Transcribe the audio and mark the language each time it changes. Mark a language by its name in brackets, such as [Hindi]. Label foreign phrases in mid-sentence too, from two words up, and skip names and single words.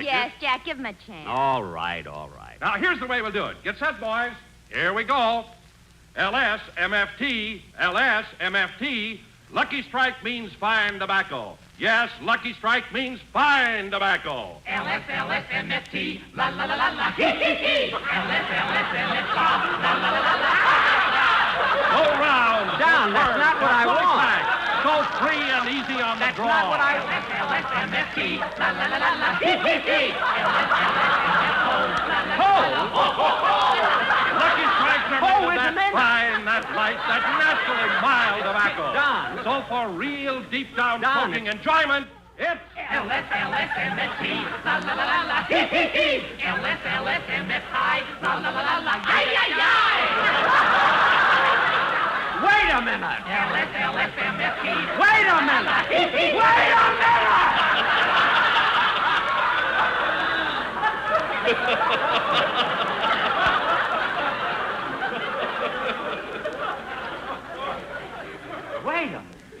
[English] Yes, Jack, give him a chance. All right. Now, here's the way we'll do it. Get set, boys. Here we go. LS-MFT, LS-MFT. Lucky Strike means fine tobacco. Yes, Lucky Strike means fine tobacco. LS-MFT, la la la la la, hee hee hee. LS-MFT, la la la la la. Go round. Don, that's not what I want. So free and easy on the draw. That's not what I want. LS-MFT, la la la la la, hee hee hee. Lucky Strikes are made of that fine, that light, that naturally mild tobacco. Don. So for real deep-down smoking enjoyment, it's... LS-MFT, la la la la la, hee hee hee. LS-MFT, la la la la la, ay ay ay. Wait a minute. LS-MFT. Wait a minute. Wait a minute. Wait a minute.